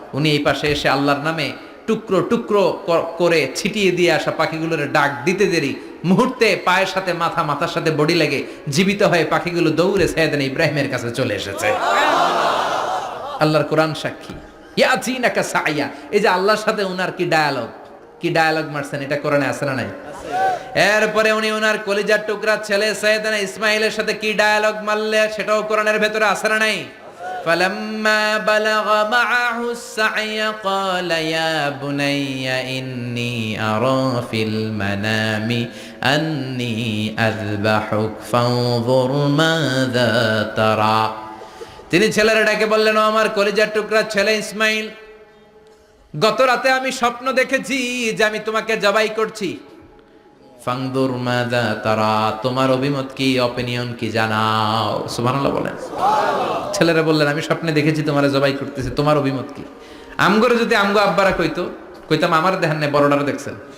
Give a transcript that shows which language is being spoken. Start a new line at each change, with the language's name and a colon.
Bangla: উনি এই পাশে এসে আল্লাহর নামে টুকরো টুকরো করে ছিটিয়ে দিয়ে আসা পাখিগুলোর ডাক দিতে দেরি, মুহূর্তে পায়ের সাথে মাথা, মাথার সাথে বডি লেগে জীবিত হয়ে পাখিগুলো দৌড়ে সাইয়েদনা ইব্রাহিমের কাছে চলে এসেছে। আল্লাহর কোরআন সাক্ষী।
Arabic: ইয়াতিনাকা সায়া,
Bangla: এই যে আল্লাহর সাথে উনার কি ডায়ালগ মারছেন, এটা কোরআনে আছে না নাই? এরপরে উনি ওনার কলিজার টুকরা ছেলে সাইয়েদনা ইসমাইলের সাথে কি ডায়ালগ মারলে, সেটাও কোরআনের ভেতরে আছে না নাই?
Arabic: فلما بلغ معه السعي قال يا بني إني أرى في المنام أني أذبحك فانظر ماذا ترى।
Bangla: তিনি ছেলের ডাকে বললেন, ও আমার কলিজার টুকরা ছেলে ইসমাইল, গত রাতে আমি স্বপ্ন দেখেছি যে আমি তোমাকে জবাই করছি।
Arabic: ফাংদুর মাযা তারা,
Bangla: তোমার অভিমত কি, অপিনিয়ন কি জানাও। সুবহানাল্লাহ বলেন। ছেলেরা বললেন আমি স্বপ্নে দেখেছি তোমারে জবাই করতেছি, তোমার অভিমত কি? আমগরে যদি আমগো আব্বারা কইতাম আমার দেখেন না, বড়টারে দেখছেন।